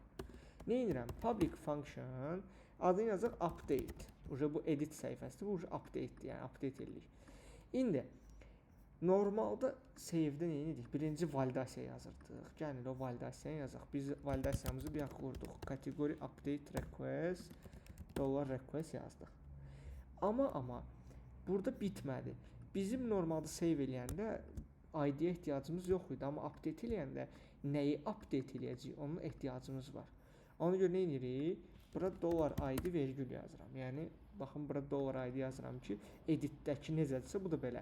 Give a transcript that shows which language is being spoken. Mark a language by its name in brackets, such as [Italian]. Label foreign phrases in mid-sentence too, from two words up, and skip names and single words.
[Azerbaijani] Nə edirəm? [English] Public function [Azerbaijani] adını yazır update. Bu edit səhifəsidir, bu update'dir, yəni update edirik. İndi normalda save-də nə edirik? Birinci validasiya yazırdıq. Gəlin o validasiyanı yazaq. Biz validasiyamızı bir qurduq. [English] Category update request $request yazdıq. [Azerbaijani] Amma burada bitmədi. Bizim normalda save eləyəndə ID-yə ehtiyacımız yox idi, amma update eləyəndə nəyi update eləyəcəyik? Onun ehtiyacımız var. Ona görə nə edirik? Bura $ID vergül yazıram. Yəni baxın, bura $ID yazıram ki, editdəki necədirsə bu da belə.